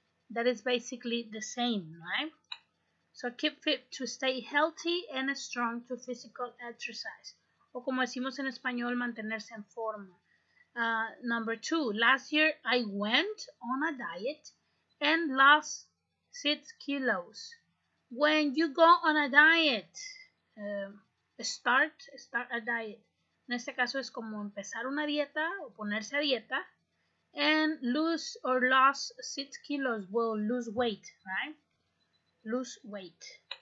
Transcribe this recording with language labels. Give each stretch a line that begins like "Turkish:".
English: That is basically the same, right? So keep fit, to stay healthy and strong, to physical exercise.
Spanish: O como decimos en español, mantenerse en forma.
English: Number two, last year I went on a diet and lost 6 kilos. When you go on a diet, start a diet.
Spanish: En este caso es como empezar una dieta o ponerse a dieta,
English: and lose or lost 6 kilos will lose weight, right? Lose weight.